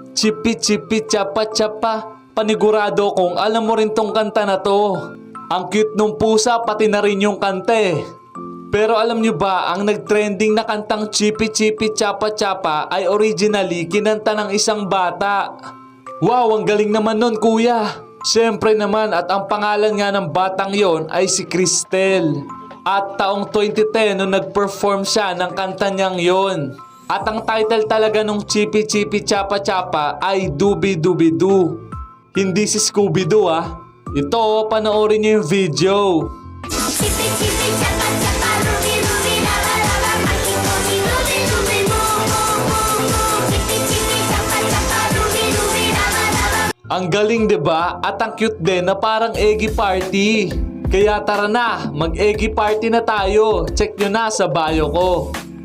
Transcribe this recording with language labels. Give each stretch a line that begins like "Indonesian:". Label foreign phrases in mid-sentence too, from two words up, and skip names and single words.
Filipino: Chipi chipi chapa chapa. Panigurado kung alam mo rin tong kanta na to. Ang cute nung pusa pati na rin yung kante. Pero alam nyo ba, ang nagtrending na kantang Chipi Chipi Chapa Chapa ay originally kinanta ng isang bata. Wow, ang galing naman nun kuya. Siyempre naman at ang pangalan nga ng batang yon ay si Cristel. At taong 2010 nung nag-perform siya ng kanta niyang yon. At ang title talaga nung Chipi Chipi Chapa Chapa ay Doobie Doobie Doo. Hindi si Scooby-Doo ah. Ito, panoorin niyo yung video. Chipi chipi chapa chapa rubi rubi lava lava aking kosi rubi rubi mo mo mo mo chipi chipi chapa chapa rubi rubi lava lava. Ang galing 'di ba? At ang cute din na parang eggy party. Kaya tara na, mag-eggy party na tayo. Check nyo na sa bio ko.